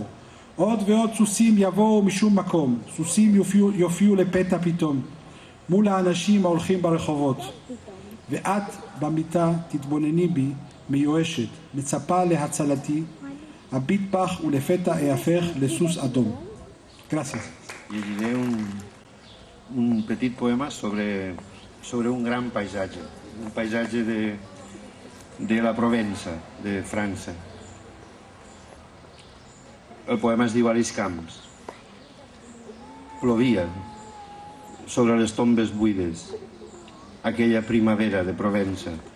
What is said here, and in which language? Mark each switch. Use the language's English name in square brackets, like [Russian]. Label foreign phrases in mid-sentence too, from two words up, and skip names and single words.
[Hebrew] עוד ועוד סוסים יבואו משום מקום, סוסים יופיעו לפתע פתאום, מול האנשים ההולכים ברחובות, ואת במיטה תתבונני בי מיואשת, מצפה להצלתי, הביט פח ולפתע אהפך לסוס אדום. [Spanish] Gracias. [Catalan] Llegiré un petit poema sobre un gran paisatge, un paisatge de la Provença, de França. El poema es diu A les camps. Plovia sobre les tombes buides, aquella primavera de Provença.